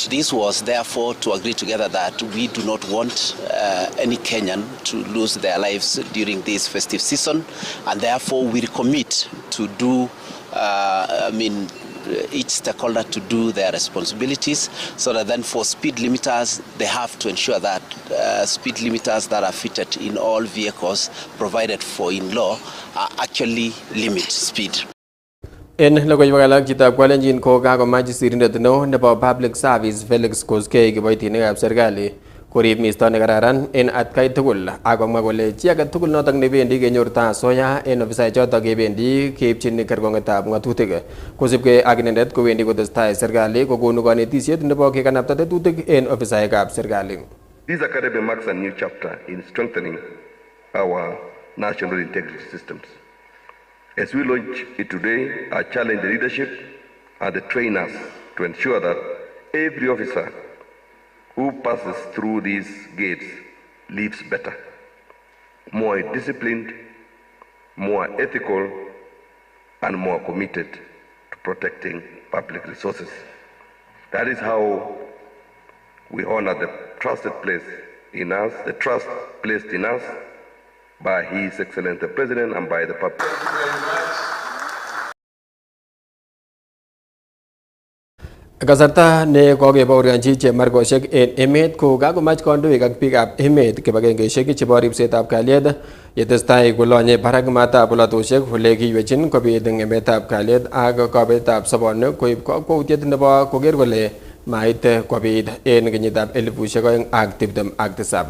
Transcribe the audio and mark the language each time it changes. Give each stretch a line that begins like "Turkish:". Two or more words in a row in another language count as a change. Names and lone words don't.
English: This was therefore to agree together that we do not want any Kenyan to lose their lives during this festive season, and therefore we recommit to do, each stakeholder to do their responsibilities, so that then for speed limiters, they have to ensure that speed limiters that are fitted in all vehicles provided for in law actually limit speed.
Kalenjin: En logoiywek alak chitab Kalenjin ko kakomach sirindet neo nebo Public Service Felix Koskei kiboitinikab serikali korib misto nekararan en atkai tugul ak komwa kole chi age tugul notok nebendi kenyorto asoya en ofisaechotok kebendi keipchin kerkong'etab ng'atutik kosibgei ak inendet kowendi kotestai serikali kokonu kanetisiet nebo kekanapta tetutik en ofisaekab serikali.
English: This academy marks a new chapter in strengthening our national integrity systems. As we launch it today, I challenge the leadership and the trainers to ensure that every officer who passes through these gates lives better, more disciplined, more ethical, and more committed to protecting public resources. That is how we honor the trusted place in us, the trust placed in us by His Excellency the President and by the public.
Kalenjin: Kasarta ne kokebaorionji chemarkoshek en emet ko kakomach kandoik ak biikab emet kibagengeisiek chebo ribsetab kalyet yetestai kolonye barak matab polatosiek ole kiywechin kobit ng'emetab kalyet ak kobetab sobonwek koib kakwautiet nebo koker kole mait kobit en kenyitab 2027.